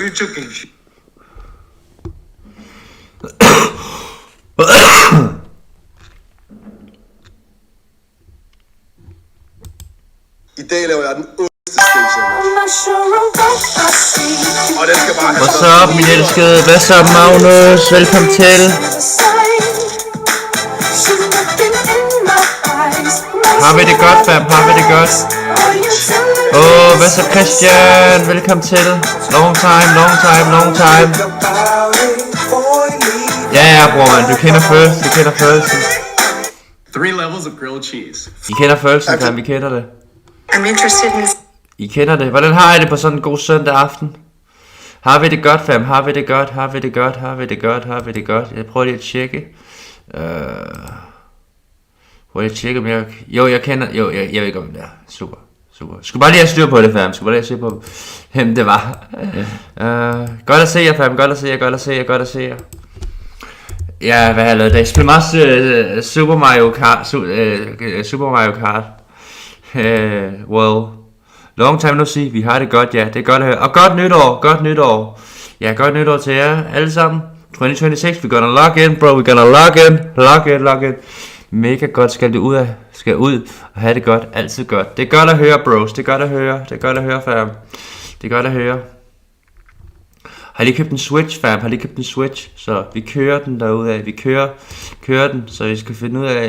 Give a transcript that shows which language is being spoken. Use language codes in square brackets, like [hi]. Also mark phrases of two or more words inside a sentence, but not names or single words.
[en] Are you joking shit? [da] I dag laver jeg den ondeste station. Og den skal bare have... [en] What's up, [da] min elskede? Hvad så, Magnus? Velkommen til. Har vi det godt, fam? Har vi det godt? Hvad så, Christian? Velkommen til. [en] Long time. [da] Ja, bror, man. Du kender følelsen. [en] 3 levels of grilled cheese. [da] I kender følelsen, fam. Vi kender det. [en] I'm interested in... [da] I kender det. Hvordan har I det på sådan en god søndag aften? Har vi det godt, fam? Har vi det godt? Jeg prøver lige at tjekke. Prøv lige at tjekke, om jeg... jeg kender... jeg ved ikke, om det er. Super. Skulle bare lige have styr på det, fam. Hvem det var. Godt at se jer, fam. Godt at se jer. Ja, hvad har jeg lavet i dag? Jeg spiller meget Super Mario Kart. [en] Well, long time no see. [da] Vi har det godt, ja. Det er godt at høre. Og godt nytår. Ja, godt nytår til jer alle sammen. [en] 2026, we're gonna log in, bro. We're gonna log in. [da] Mega godt, skal ud og have det godt, altid godt. Det er godt at høre, bros, det er godt at høre, fam. Det er godt at høre. Har lige købt en Switch, fam? Så vi kører den derude af. Vi kører den, så vi skal finde ud af...